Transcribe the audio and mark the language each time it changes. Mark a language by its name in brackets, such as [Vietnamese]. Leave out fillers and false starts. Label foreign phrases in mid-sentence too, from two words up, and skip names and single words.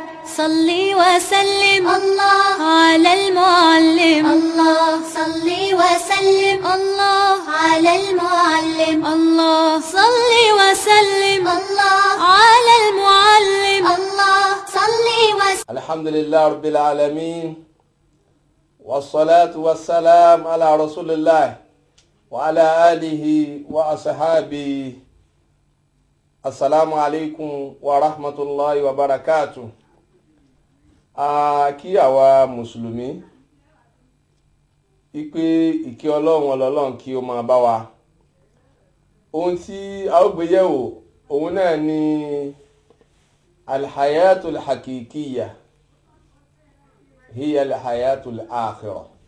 [Arabic] صلي وسلم الله على المعلم، الله صلي وسلم الله على المعلم، الله صلي وسلم الله على المعلم، الله صلي وسلم. الحمد لله رب العالمين، والصلاة والسلام على رسول الله وعلى آله وأصحابه. السلام عليكم ورحمة الله وبركاته. [Yoruba] Kí àwa mùsùlùmí ipe ìkẹ́ Ọlọ́run ọlọ́run kí ó máa bá wa. Ohun tí a ó gbé yẹ̀wò òun náà ni [Arabic] الحياة الحقيقية هي الحياة الآخرة.